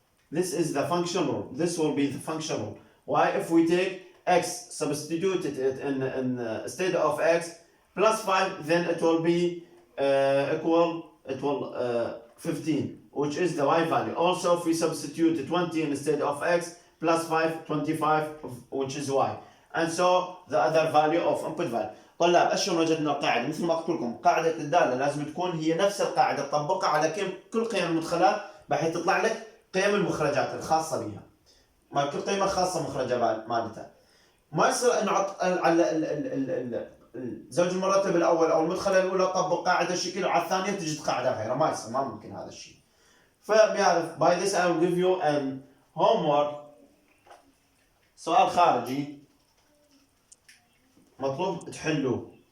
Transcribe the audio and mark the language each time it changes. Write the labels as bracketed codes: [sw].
[en] This is the function rule. This will be the function rule. Y, if we take x, substituted it in instead of x plus 5, then it will be equal 15, which is the y value. Also, if we substitute 20 instead of x plus 5, 25, which is y. And so the other value of input value. [ar] طلاب اشلون وجدنا القاعده؟ مثل ما قلت لكم قاعده الداله لازم تكون هي نفس القاعده تطبقها على كل قيم المدخلات بحيث تطلع لك قيم المخرجات الخاصه بها. ما كل قيمه خاصه مخرجه مالتها. ما يصير نحط على الزوج المرتب الاول او المدخله الاولى طبق قاعده شكل وعلى الثانيه تجد قاعده غيرها، ما يصير، ما ممكن هذا الشيء. فبيعرف [en] by this I will give you an homework، [ar] سؤال خارجي مطلوب تحلوه.